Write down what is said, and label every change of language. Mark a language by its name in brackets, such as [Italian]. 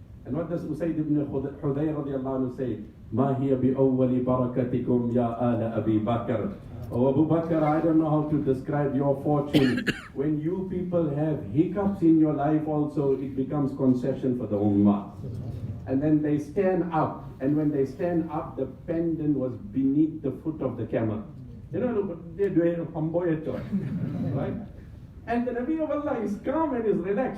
[English] And what does Usayd ibn Hudayr radiallahu anhu say? [Arabic] ما هي بأول بركتكم يا آل أبي بكر. [English] Oh Abu Bakr, I don't know how to describe your fortune. When you people have hiccups in your life also, it becomes concession for the ummah. And then they stand up, and when they stand up, the pendant was beneath the foot of the camel. You know, they're doing a hamboyato, right? And the Nabi of Allah is calm and is relaxed.